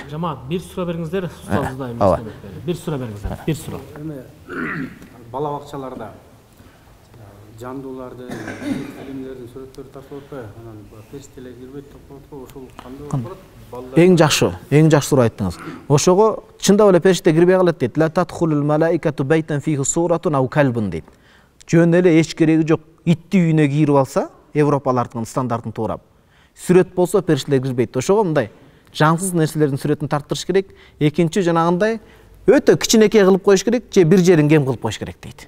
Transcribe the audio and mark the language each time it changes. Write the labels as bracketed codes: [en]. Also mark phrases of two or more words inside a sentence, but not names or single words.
[ky] Жамаат, бир суроо бериңиздер, устазыбыздан эмес. Бир суроо бериңиздер, бир суроо. Эми бала бакчаларда жандууларды, фильмдердин сүрөттөрү тартылып атпайбы? Анан периштелер кирбейт деп коет, ошол кандай болот? Эң жакшы суроо айттыңыз. Ошого чындап эле периште кирбей калат дейт. [ar] لا تدخل الملائكة بيتا فيه صورة أو كلب дейт. [ky] Жөн эле эч кереги жок итти үйүнө кирип алса, Европалардын стандартын туурап, сүрөт болсо периштелер кирбейт. Ошого мындай жансыз нерселердин сүрөтүн тарттырыш керек. Экинчи жанагындай өтө кичинекей кылып коюш керек, же бир жерин кем кылып коюш керек дейт.